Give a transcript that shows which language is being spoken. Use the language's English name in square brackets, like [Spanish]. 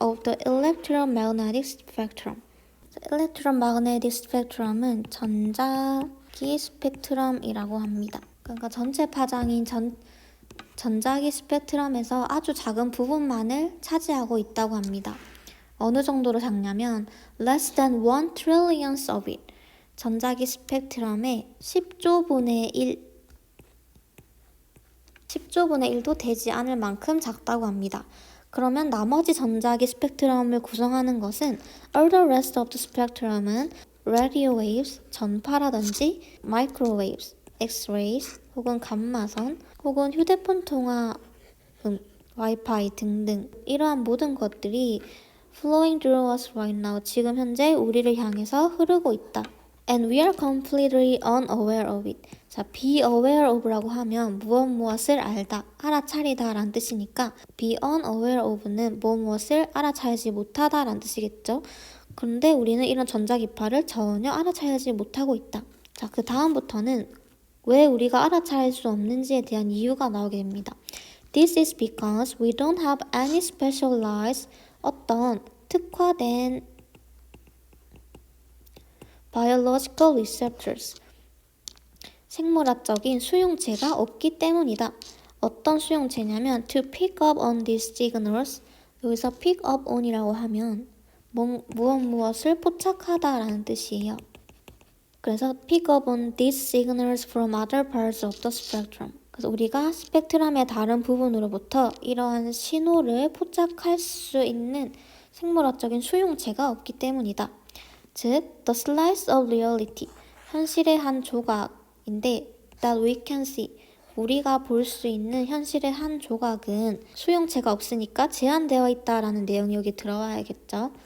[English] of the electromagnetic spectrum. electromagnetic spectrum은 [Korean] 전자기 스펙트럼이라고 합니다. 그러니까 전체 파장인 전자기 스펙트럼에서 아주 작은 부분만을 차지하고 있다고 합니다. 어느 정도로 작냐면 [English] less than 1 trillionth of it. [Korean] 전자기 스펙트럼의 10조분의 1도 되지 않을 만큼 작다고 합니다. 그러면 나머지 전자기 스펙트럼을 구성하는 것은 [English] all the rest of the spectrum [Korean] 은 [English] radio waves, [Korean] 전파라든지 microwaves, x-rays, 혹은 감마선, 혹은 휴대폰 통화, 와이파이 등등 이러한 모든 것들이 [English] flowing through us right now, [Korean] 지금 현재 우리를 향해서 흐르고 있다. [English] And we are completely unaware of it. [Korean] 자, be aware of라고 하면 무엇을 알다, 알아차리다 라는 뜻이니까 be unaware of는 무엇을 알아차리지 못하다 라는 뜻이겠죠. 그런데 우리는 이런 전자기파를 전혀 알아차리지 못하고 있다. 자, 그 다음부터는 왜 우리가 알아차릴 수 없는지에 대한 이유가 나오게 됩니다. [English] This is because we don't have any specialized, [Korean] 어떤 특화된 [English] biological receptors, [Korean] 생물학적인 수용체가 없기 때문이다. 어떤 수용체냐면 [English] to pick up on these signals, [Korean] 여기서 pick up on이라고 하면 무엇을 포착하다라는 뜻이에요. 그래서 [English] pick up on these signals from other parts of the spectrum. [Korean] 그래서 우리가 스펙트럼의 다른 부분으로부터 이러한 신호를 포착할 수 있는 생물학적인 수용체가 없기 때문이다. 즉, [English] the slice of reality, [Korean] 현실의 한 조각인데 [English] that we can see, [Korean] 우리가 볼 수 있는 현실의 한 조각은 수용체가 없으니까 제한되어 있다라는 내용이 여기 들어와야겠죠.